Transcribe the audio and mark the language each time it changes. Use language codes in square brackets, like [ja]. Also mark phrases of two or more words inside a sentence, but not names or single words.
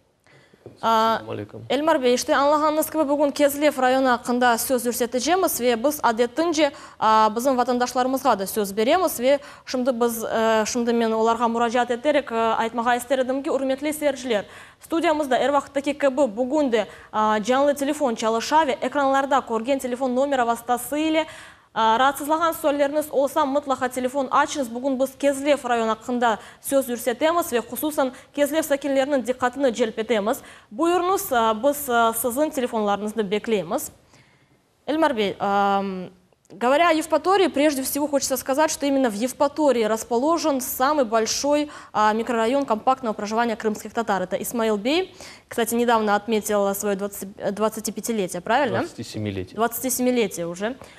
[crh] Elmar Bey, işte anlağınız gibi bugün Kezlev rayonu hakkında söz yürüteceğiz ve biz adettince bizim vatandaşlarımızga da söz veremiz ve şimdi men onlarga müracaat ederek aytmağa isterdim ki, hürmetli seyirciler, studiyamızda her vaxtdaki gibi bugün de canlı telefon çalışa ve ekranlarda ko'rgan telefon nomeri vasıtasıyla rahatsızlagan sorularınız olsa mutlaka telefon açınız. Bugün biz Kezlev rayonu hakkında söz yürütemiz ve hususan Kezlev sakinlerinin dikkatini celp etemiz. Buyurunuz, biz sizin telefonlarınızı bekleyemiz. [ru] Эльмар Бей, говоря о Евпатории, прежде всего хочется сказать, что именно в Евпатории расположен самый большой микрорайон компактного проживания крымских татар. Это Исмаил-Бей. Кстати, недавно отметил свое 25-летие, правильно? 27-летие. 27-летие уже.